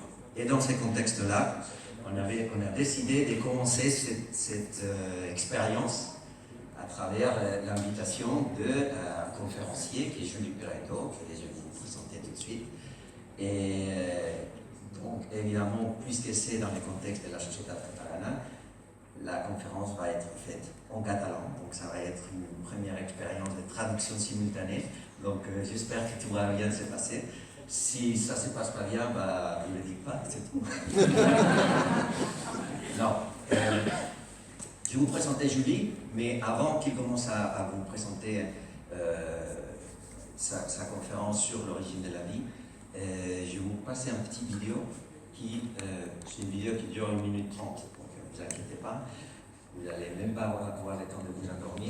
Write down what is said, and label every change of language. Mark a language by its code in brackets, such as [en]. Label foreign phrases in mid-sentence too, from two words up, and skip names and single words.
[fr] Et dans ces contextes-là, on a décidé de commencer cette expérience à travers l'invitation d'un conférencier qui est Julie Peretto, que je vais vous présenter tout de suite. Et donc, évidemment, puisque c'est dans le contexte de la Societat Catalana, la conférence va être faite en catalan, donc ça va être une première expérience de traduction simultanée. Donc j'espère que tout va bien se passer. Si ça ne se passe pas bien, bah, ne le dites pas, c'est tout. Non. Je vais vous présenter Julie, mais avant qu'il commence à vous présenter sa conférence sur l'origine de la vie, je vais vous passer un petit vidéo c'est une vidéo qui dure 1 minute 30, donc ne vous inquiétez pas, vous n'allez même pas avoir le temps de vous endormir.